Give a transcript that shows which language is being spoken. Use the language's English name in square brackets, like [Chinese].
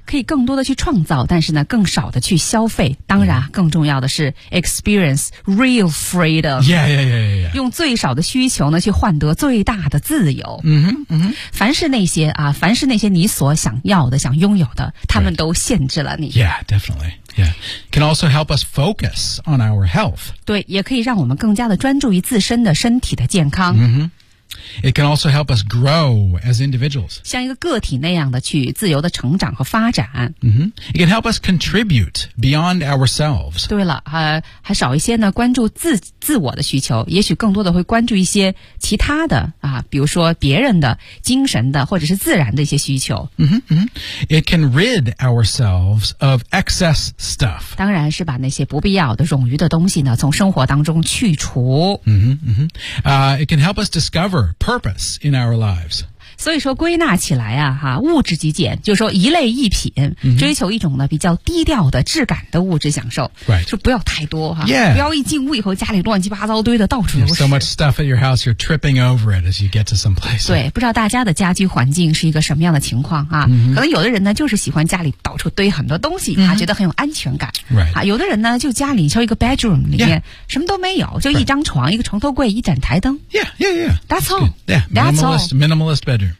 [Chinese] 可以更多的去创造，但是呢，更少的去消费。当然， yeah. 更重要的是 [English] experience real freedom. Yeah. [Chinese] 用最少的需求呢，去换得最大的自由。嗯哼，凡是那些啊，凡是那些你所想要的、想拥有的，他们都限制了你。 [English] Right. Yeah, definitely. Yeah, can also help us focus on our health. [Chinese] 对，也可以让我们更加的专注于自身的身体的健康。 [English] Mm-hmm. It can also help us grow as individuals. [Chinese] 像一个个体那样的去自由的成长和发展。 [English] Mm-hmm. It can help us contribute beyond ourselves. [Chinese] 对了，还少一些呢，关注自我的需求，也许更多的会关注一些其他的啊，比如说别人的精神的或者是自然的一些需求。 [English] Mm-hmm. It can rid ourselves of excess stuff. [Chinese] 当然是把那些不必要的冗余的东西呢从生活当中去除。 [English] It can help us discover purpose in our lives. [Chinese] 所以说归纳起来啊，物质极简，就是说一类一品、 mm-hmm. 追求一种呢比较低调的质感的物质享受。 [English] Right. [Chinese] 就不要太多哈、 [English] yeah. [Chinese] 不要一进屋以后家里乱七八糟堆的到处都是。 [English] There's so much stuff at your house, you're tripping over it as you get to some place. [Chinese] 对，不知道大家的家居环境是一个什么样的情况啊、 mm-hmm. 可能有的人呢就是喜欢家里到处堆很多东西、 mm-hmm. 啊觉得很有安全感。 [English] Right. [Chinese] 啊有的人呢就家里就一个 bedroom 里面、 [English] yeah. [Chinese] 什么都没有，就一张床、 [English] right. [Chinese] 一个床头柜，一盏台灯。 [English] Yeah. That's all. Yeah. Minimalist bedroom.